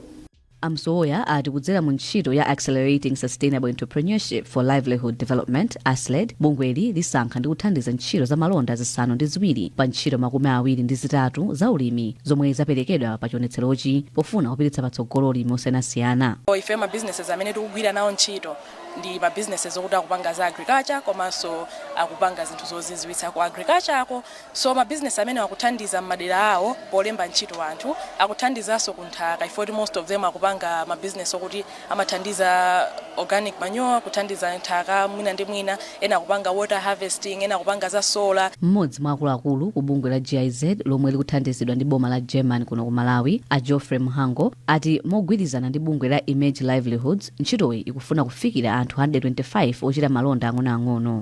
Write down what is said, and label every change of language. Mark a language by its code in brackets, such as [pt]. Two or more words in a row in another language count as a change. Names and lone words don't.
[ny] Amsoya ati kudzera mu ntchito ya Accelerating Sustainable Entrepreneurship for Livelihood Development ASLED, bungweli lisankha ndi kuthandiza ntchito za malonda zisanu ndi ziwiri pa ntchito makumi awiri ndi zitatu za ulimi zomwe zaperekedwa pa chionetserochi pofuna kupititsa patsogolo ulimi osiyanasiyana. Ife ma businesses amene tikugwira nawo ntchito ndi ma businesses okuti akupanga za agriculture komanso akupanga zinthu zoziziwitsa ku agriculture ako. So ma business amene akuthandiza m'madera awo polemba ntchito anthu, akuthandizanso ku nthaka. Ifoti [en] most of them [ny] akupanga ma business okuti amathandiza [en] organic manure, [ny] kuthandiza nthaka mwina ndi mwina, ena akupanga [en] water harvesting, [ny] ena akupanga za solar. Mmodzi mwa akuluakulu ku bungwe la GIZ lomwe likuthandizidwa ndi boma la German kuno ku Malawi, a Geoffrey Mhango ati mogwirizana ndi bungwe la Image Livelihoods ntchitoyi ikufuna kufikira anthu 125 ochita malonda ang'onoang'ono.